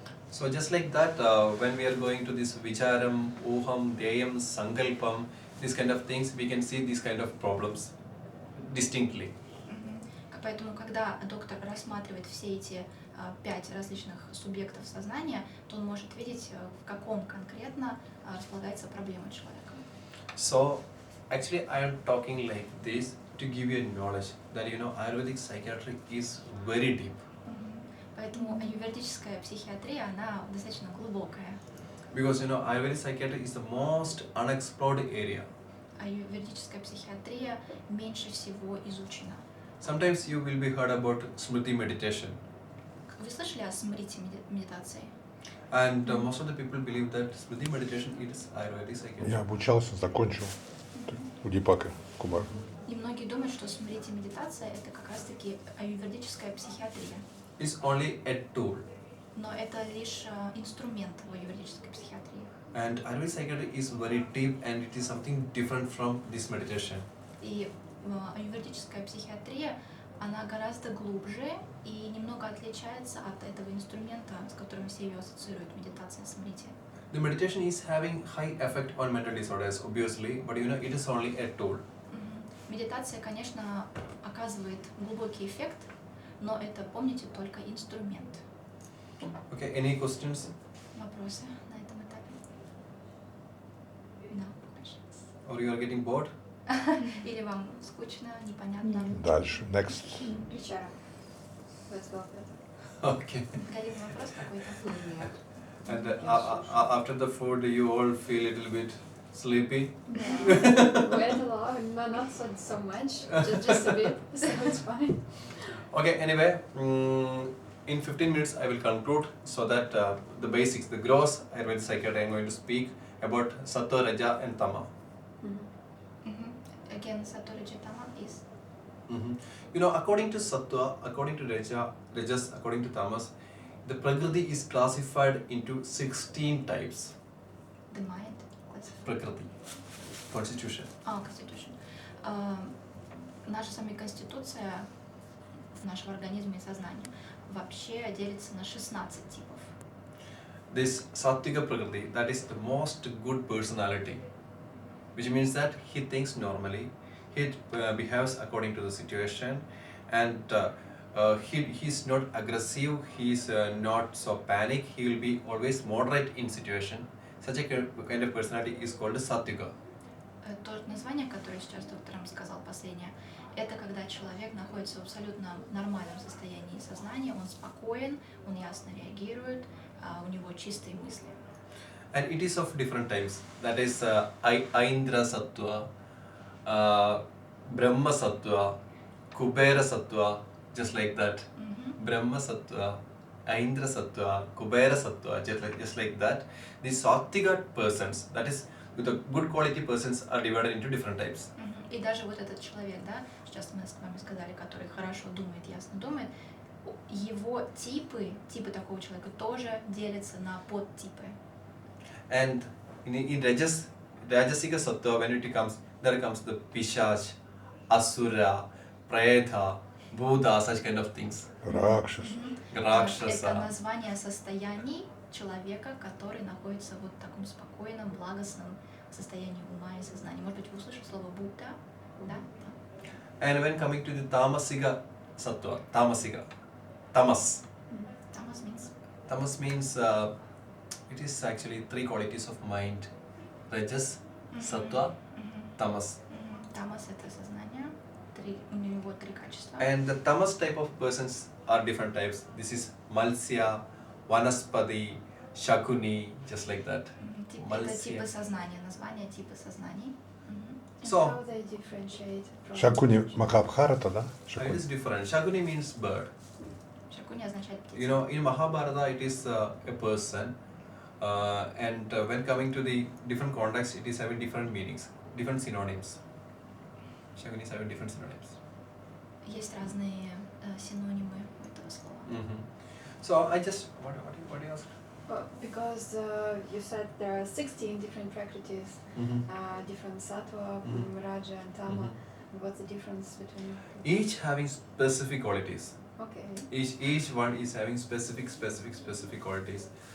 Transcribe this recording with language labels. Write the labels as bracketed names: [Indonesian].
[English] So just like that, when we are going to this vicharam, oham, deyam, sankalpam, these kind of things, we can see these kind of problems distinctly. [Russian] Поэтому, когда доктор рассматривает все эти 5 различных субъектов сознания, то он может видеть, в каком конкретно располагается проблема человека. [English] So actually I am talking like this to give you knowledge that Ayurvedic psychiatry is very deep. [Russian] Поэтому аюрведическая психиатрия, она достаточно глубокая. [English] Because Ayurvedic psychiatry is the most unexplored area. [Russian] Аюрведическая психиатрия меньше всего изучена. [English] Sometimes you will be heard about smriti meditation. [Russian] Вы слышали о смрити медитации? [English] And most of the people believe that smriti meditation is Ayurvedic psychiatry. [Russian] Я обучался, закончил у Дипака Кумар. И многие думают, что смрити медитация это как раз-таки аюрведическая психиатрия. [English] It's only a tool. [Russian] Но это лишь инструмент в аюрведической психиатрии. [English] And Ayurvedic psychiatry is very deep and it is something different from this meditation. [Russian] И аюрведическая психиатрия, она гораздо глубже и немного отличается от этого инструмента, с которым все ее ассоциируют, медитация смрити. [English] The meditation is having high effect on mental disorders, obviously, but it is only a tool. [Russian] Медитация, конечно, оказывает глубокий эффект, но это, помните, только инструмент. [English] Okay, any questions? [Russian] Вопросы на этом этапе? Да, дальше. [English] Or you are getting bored? [Russian] Или вам скучно, непонятно? Дальше, [English] next. [Russian] Вечером. [English] Let's go further. Okay. [Russian] Галина, вопрос какой-то? Нет. [English] And after the food, you all feel a little bit sleepy? Quite a lot, no, not so much, just a bit, so it's fine. Okay, anyway, in 15 minutes I will conclude so that the basics, the gross Ayurvedic psychiatry I am going to speak about Sattva, Raja and Tama. Again, Sattva, Raja, Tama is? According to Sattva, according to Rajas, according to Tamas, the Prakriti is classified into 16 types. The mind? Prakriti, constitution. Constitution. [Russian] Наша с вами конституция нашего организма и сознания вообще делится на 16 типов. [English] This Sattvika Prakriti, that is the most good personality, which means that he thinks normally, he behaves according to the situation, and he is not aggressive, he is not so panic, he will be always moderate in situation. Such a kind of personality is called Sattvika. [Russian] То название, которое сейчас доктор вам сказал последнее, это когда человек находится в абсолютно нормальном состоянии сознания, он спокоен, он ясно реагирует, у него чистые мысли. [English] And it is of different types. That is Aindra Sattva, Brahma Sattva, Kubera Sattva, just like that. Brahma Sattva, Aindra Sattva, Kubera Sattva, just like that. These Sattvika persons, that is, with the good quality persons, are divided into different types. [Russian] И даже вот этот человек, да, сейчас мы с вами сказали, который хорошо думает, ясно думает, его типы такого человека тоже делятся на подтипы. [English] And in Rajasika Sattva, when it comes, there comes the Pishach, Asura, Preta, Buddha, such kind of things. [Russian] Ракшас. Это [English] Rakshasa. [Russian] название состояний человека, который находится вот в таком спокойном, благостном состоянии ума и сознания. Может быть, вы услышали слово Будда? Да? [English] And when coming to the Tamasika Sattva, Tamas. Tamas means? Tamas means it is actually 3 qualities of mind: Rajas, Sattva, Tamas. [Russian] Tamas это сознание, у него 3 качества. [English] And the Tamas type of persons are different types. This is Malsya, Vanaspati, Shakuni, just like that. [Russian] Это типы сознания, название типа сознаний. [English] And So- how they differentiate from [Russian] Шакуни [English] each other? [Russian] Махабхарата, да? [English] It [Russian] Шакуни. [English] is different. Shaguni means bird. [Russian] Шакуни означает птица. [English] You know, in Mahabharata, it is a person, and when coming to the different contexts, it is having different meanings, different synonyms. Shaguni is having different synonyms. [Russian] Есть разные синонимы у этого слова. [English] So I just what do you ask? Because you said there are 16 different practices, different sattva, raja, and tama. What's the difference between? Each having specific qualities. Okay. Each one is having specific qualities.